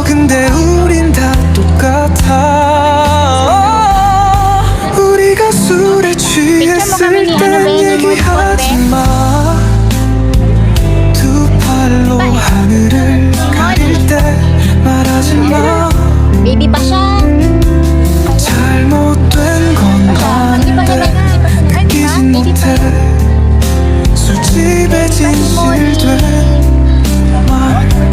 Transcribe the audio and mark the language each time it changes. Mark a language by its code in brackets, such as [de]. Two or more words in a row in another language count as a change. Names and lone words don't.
[ko] 근데 우린 다 똑같아. 우리가 술에 취했을 땐 얘기하지 마. 두 팔로 하늘을 가릴 때 말하지 마. [tl] Baby pa siya. [ko] 잘못된 건 아는데 느끼진 못해. 술집에 진실된 말.